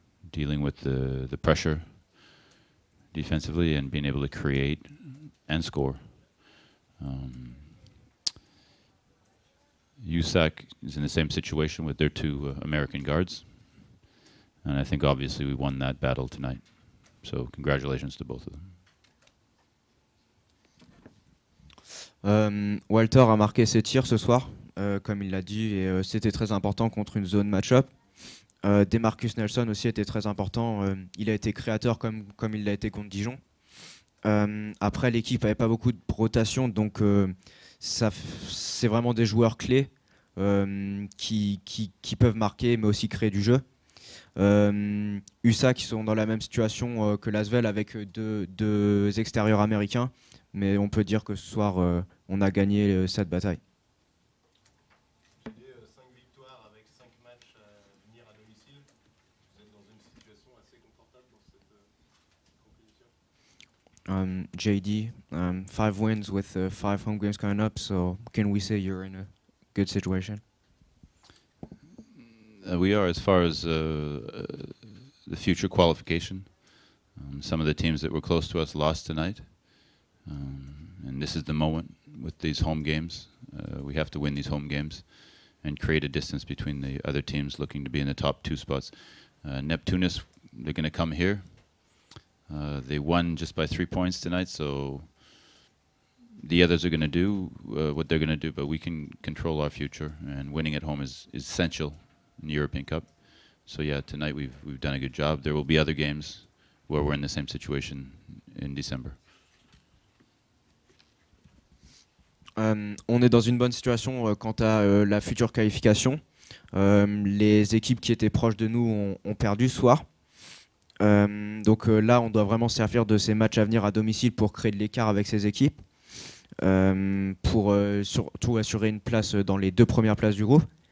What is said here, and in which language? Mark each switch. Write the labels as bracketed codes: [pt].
[en] Dealing with the pressure defensively and being able to create and score. USAC is in the same situation with their two American guards. And I think obviously we won that battle tonight. So congratulations to both of them. [fr] Walter a marqué ses tirs ce soir, comme il l'a dit, et c'était très important contre une zone match-up. DeMarcus Nelson aussi était très important. Il a été créateur comme il l'a été contre Dijon. Après, l'équipe n'avait pas beaucoup de rotation, donc c'est vraiment des joueurs clés qui peuvent marquer, mais aussi créer du jeu. USA qui sont dans la même situation que l'Asvel avec deux extérieurs américains, mais on peut dire que ce soir, on a gagné cette bataille. 5 victoires avec 5 matchs à venir à domicile. Vous êtes dans une situation assez confortable dans cette compétition. [en] JD, 5 wins with 5 home games coming up, so can we say you're in a good situation? We are, as far as the future qualification. Some of the teams that were close to us lost tonight. And this is the moment with these home games. We have to win these home games and create a distance between the other teams looking to be in the top 2 spots. Neptunus, they're going to come here. They won just by 3 points tonight, so the others are going to do what they're going to do, but we can control our future, and winning at home is essential in the European Cup. So yeah, tonight we've done a good job. There will be other games where we're in the same situation in December. [fr] On est dans une bonne situation quant à la future qualification. Les équipes qui étaient proches de nous ont perdu ce soir. Donc là, on doit vraiment se servir de ces matchs à venir à domicile pour créer de l'écart avec ces équipes, pour surtout assurer une place dans les 2 premières places du groupe.